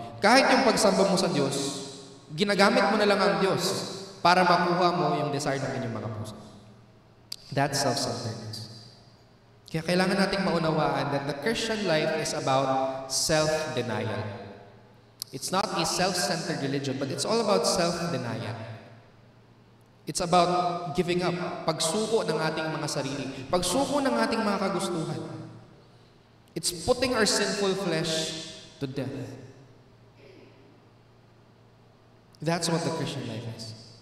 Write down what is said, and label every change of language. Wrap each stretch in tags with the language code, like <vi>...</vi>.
<tl>Kahit yung pagsamba mo sa Diyos, ginagamit mo na lang ang Diyos para makuha mo yung desire ng inyong mga puso.</tl> <en>That's self-centeredness.</en> <tl>Kaya kailangan nating maunawaan</tl> <en>that the Christian life is about self-denial. It's not a self-centered religion, but it's all about self-denial. It's about giving up,</en> <tl>pagsuko ng ating mga sarili, pagsuko ng ating mga kagustuhan.</tl> <en>It's putting our sinful flesh to death. That's what the Christian life is.</en>